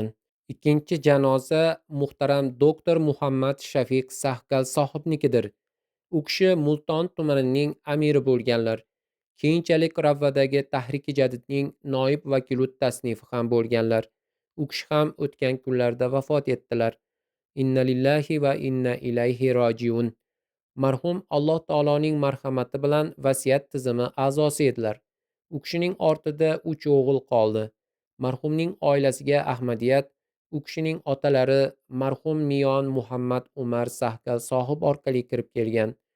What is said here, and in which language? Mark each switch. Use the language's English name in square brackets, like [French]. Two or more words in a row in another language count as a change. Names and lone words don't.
[Uzbek] Ikkinchi janoza muhtaram doktor Muhammad Shafiq Sahgal sohibnikidir. U kishi Multon tumanining amiri bo'lganlar. Keyinchalik Ravvadagi Tahriki Jadidning noib vakilut tasnifi ham bo'lganlar. U kishi ham o'tgan kunlarda vafot etdilar. [Arabic] إنا لله وإنا إليه راجعون. [Uzbek] Marhum Alloh taoloning marhamati bilan vasiyat tizimi a'zosi edilar. U kishining ortida 3 o'g'il qoldi. Marhumning oilasiga Ahmadiyat u kishining otalari marhum Miyon Muhammad Umar Sahgal sohib orqali kirib kelgan.